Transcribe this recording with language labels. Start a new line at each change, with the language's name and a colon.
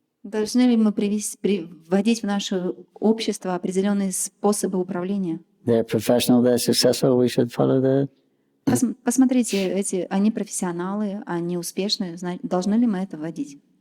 Russian: Должны ли мы вводить в наше общество определенные способы управления?
English: They're professional, they're successful, we should follow their...
Russian: Посмотрите, они профессионалы, они успешны, должны ли мы это вводить?